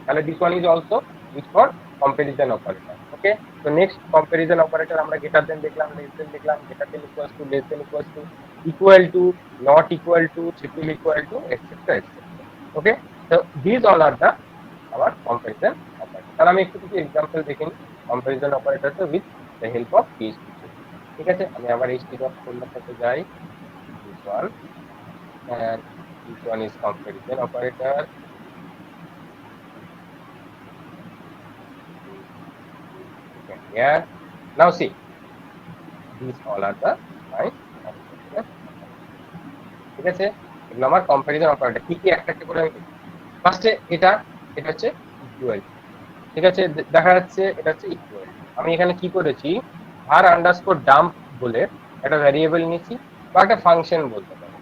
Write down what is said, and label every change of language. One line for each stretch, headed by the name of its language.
Bangla: তাহলে
English: This one is also use for comparison operator.
Bangla: ওকে, তো next comparison operator আমরা greater than দেখলাম, less than দেখলাম, greater than equals to, less than equals to, equal to, not equal to, triple equal to, etcetera etcetera.
English: Okay, তো this all are the our comparison operator.
Bangla: তাহলে আমি একটু কিছু example দেখে নিই comparison operator
English: With the help of PHP.
Bangla: ঠিক আছে, আমি আবার এইচপি ডট ফোল্ডারটাতে যাই।
English: This one, and this one is comparison operator. Okay, here now see, these all are the my comparison operator.
Bangla: ঠিক আছে, এগুলো আমার কম্পারিজন অপারেটর। কি কি একটা একটা করে আমি ফার্স্টে এটা হচ্ছে ইকুয়াল। ঠিক আছে, দেখা যাচ্ছে এটা হচ্ছে ইকুয়াল। আমি এখানে কি করেছি, var আন্ডারস্কোর ডাম্প বলে একটা ভ্যারিয়েবল নিয়েছি বা একটা ফাংশন বলতে পারো।